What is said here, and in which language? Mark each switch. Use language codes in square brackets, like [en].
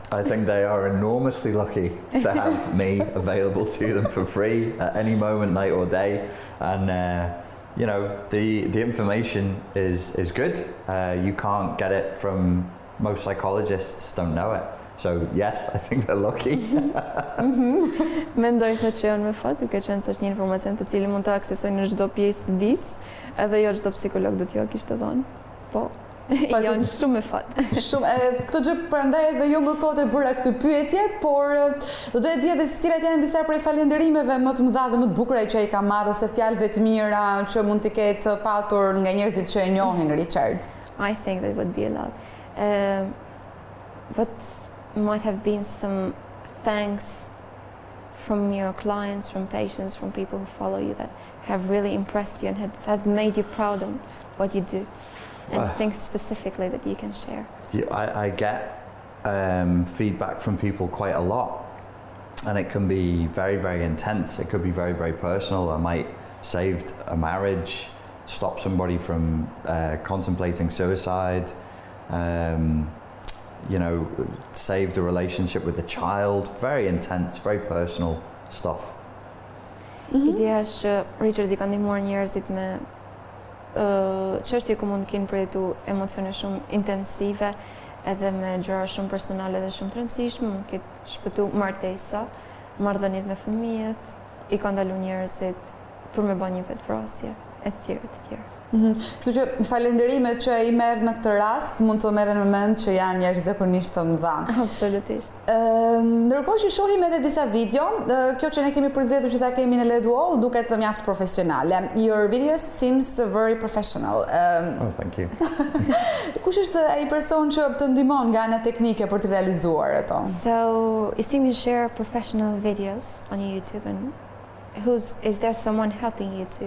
[en] I think they are enormously lucky to have me available to them for free at any moment, night or day. And you know, the information is good. You can't get it from, most psychologists don't know it. So yes, I think they're lucky. [sq] Mendoj që janë me fat, duke qenë se është një informacion të cilin mund të aksesojnë në çdo pjesë të ditës, edhe jo çdo psikolog do t'ju kishte dhënë. Po. Janë shumë me fat. Shumë. Këtë gjë prandaj edhe jo më kohë të bëra këtë pyetje, por do doja të di edhe cilat janë disa prej falënderimeve më të mëdha dhe më të bukura që ai ka marrë, ose fjalëve të mira që mund të ketë patur nga njerëzit që e njohin Richard. [en] I think that would be a lot. But might have been some thanks from your clients, from patients, from people who follow you that have really impressed you and have made you proud of what you do. And things specifically that you can share? Yeah, I get feedback from people quite a lot, and it can be very, very intense. It could be very, very personal. I might saved a marriage, stop somebody from contemplating suicide, you know, saved a relationship with a child. Very intense, very personal stuff. [sq] Ideja është Richard I ka ndihmuar njerëzit me çështje ku mund të kenë përjetu emocione shumë intensive, edhe me gjëra shumë personale dhe shumë të rëndësishme, mund të ketë shpëtu martesa, marrëdhëniet me fëmijët, I ka ndalu njerëzit për me bërë një vetvrasje, etj. Kështu që falënderimet që ai merr në këtë rast mund të merren në mend që janë jashtëzakonisht të mëdha. Absolutisht. Ndërkohë që shohim edhe disa video, kjo që ne kemi përzgjedhur që ta kemi në LED Wall duket mjaft profesionale. [en] Your videos seems very professional. Oh, thank you. [sq] Kush është ai person që të ndihmon nga ana teknike për të realizuar ato? [en] So, you seem you share professional videos on YouTube, and is there someone helping you